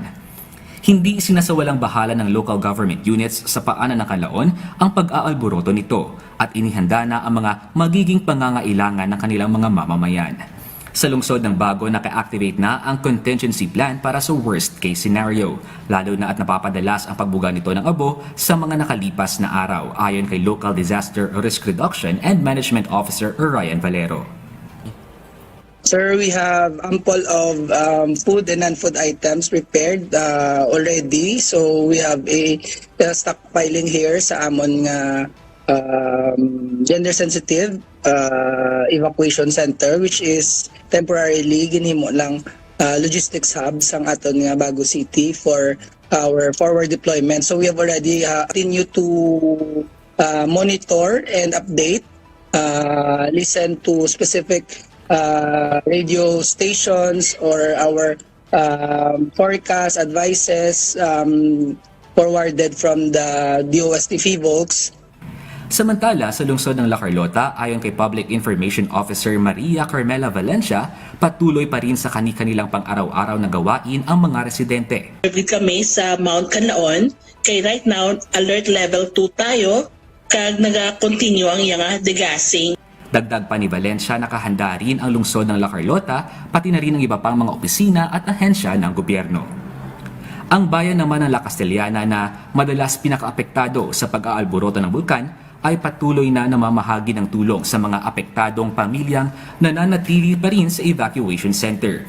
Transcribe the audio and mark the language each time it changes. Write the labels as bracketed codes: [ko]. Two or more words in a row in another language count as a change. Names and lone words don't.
[tl] Hindi sinasawalang bahala ng local government units sa paanan ng Canlaon ang pag-aalboroto nito at inihanda na ang mga magiging pangangailangan ng kanilang mga mamamayan. Sa lungsod ng Bago, naka-activate na ang [en] contingency plan [tl] para sa [en] worst case scenario, [tl] lalo na at napapadalas ang pagbuga nito ng abo sa mga nakalipas na araw, ayon kay [en] Local Disaster Risk Reduction and Management Officer [tl] Ryan Valero. [en] Sir, we have ample of food and non-food items prepared already. So we have a stockpiling here [hil] sa amon nga [en] gender-sensitive evacuation center, which is temporarily [hil] ginhimo lang [en] logistics hub [hil] sang aton nga [en] Bago City for our forward deployment. So we have already continue to monitor and update, listen to specific radio stations or our forecast advices forwarded from the DOST FIVOLCS. [tl] Samantala, sa lungsod ng La Carlota, ayon kay [en] Public Information Officer [tl] Maria Carmela Valencia, patuloy pa rin sa kani-kanilang pang-araw-araw na gawain ang mga residente. [hil] Kami sa Mount Canlaon, kay [en] right now, alert level 2 [hil] tayo, kag naga-continue ang iyang degassing. [tl] Dagdag pa ni Valencia, nakahanda rin ang lungsod ng La Carlota, pati na rin ang iba pang mga opisina at ahensya ng gobyerno. Ang bayan naman ng La Castellana na madalas pinakaapektado sa pag-aalboroto ng bulkan ay patuloy na namamahagi ng tulong sa mga apektadong pamilyang nananatili pa rin sa [en] evacuation center.